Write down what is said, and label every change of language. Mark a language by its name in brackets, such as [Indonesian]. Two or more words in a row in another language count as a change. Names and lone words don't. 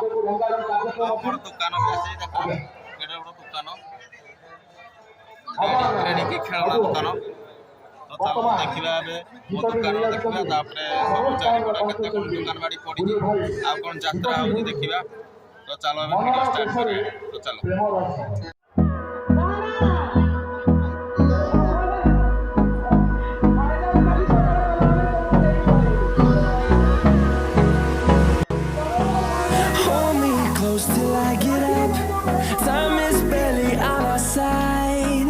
[Odia] ମୋର ଦୋକାନ ବି ଅଛି, ଦେଖ କେତେ ବଡ଼ ଦୋକାନ, ଏଣିକି ଖେଳନା ଦୋକାନ। ତ ଚାଲ ଦେଖିବା ଏବେ ମୋ ଦୋକାନ ଦେଖିବା, ତାପରେ ସବୁ ଚାରିପଟ କେତେ କ'ଣ ଦୋକାନ ବାଡ଼ି ପଡ଼ିଛି, ଆଉ କ'ଣ ଯାତ୍ରା ହେଉଛି ଦେଖିବା। ତ ଚାଲ ଏବେ [English] video start [Odia] କରିବା। ତ ଚାଲ। [English] Till I get up, time is barely on our side.